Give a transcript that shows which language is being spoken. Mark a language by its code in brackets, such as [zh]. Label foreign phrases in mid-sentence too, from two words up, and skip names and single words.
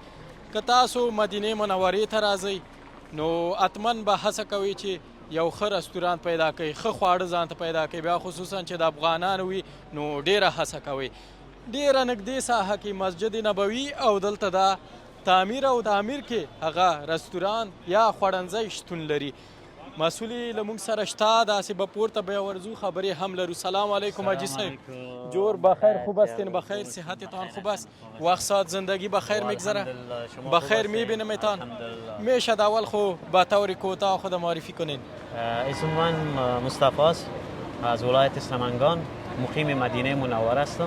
[ps] که تاسو مدینې منورې ته راځئ نو حتما به هڅه کوئ چې یو ښه رستوران پیدا کړئ، ښه خواړه ځان ته پیدا کړئ، بیا خصوصا چې د افغانانو وي نو ډېره هڅه کوئ. ډېره نږدې ساحه کې مسجد نبوي او دلته دا تعمیر او تعمیر کې هغه رستوران یا خوړنځی شتون لري. مسئول یې له موږ سره شته، داسې به پورته بیا ورځو، خبرې هم لرو. [fa] سلام علیکم حاجی صاحب. جور بخیر، خوب هستین؟ بخیر، صحتتان خوب است؟ وقت ساعت زندگی بخیر میگذره؟ بخیر میبینمتان. میشه اول خو به طور کوتاه خود معرفی کنین؟ اسم من مصطفی است، از ولایت سمنگان، مقیم مدینه منوره هستم.